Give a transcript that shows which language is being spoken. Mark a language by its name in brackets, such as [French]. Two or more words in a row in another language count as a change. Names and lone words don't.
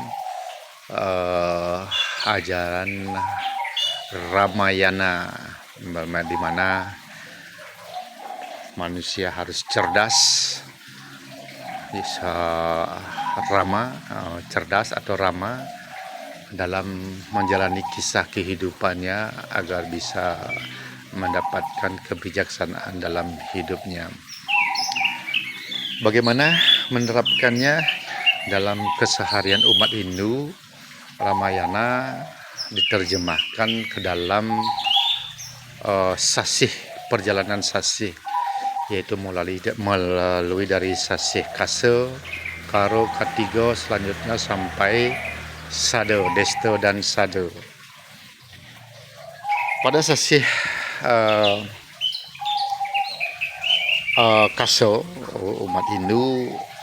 [Indonesian] ajaran Ramayana, di mana manusia harus cerdas, bisa cerdas atau rama dalam menjalani kisah kehidupannya agar bisa mendapatkan kebijaksanaan dalam hidupnya. Bagaimana menerapkannya dalam keseharian umat Hindu? Ramayana diterjemahkan ke dalam sasih, perjalanan sasih, yaitu melalui dari sasih Kasa, Karo, Katiga, selanjutnya sampai Sada, Desta dan Sada. Pada sasih Kasa, umat Hindu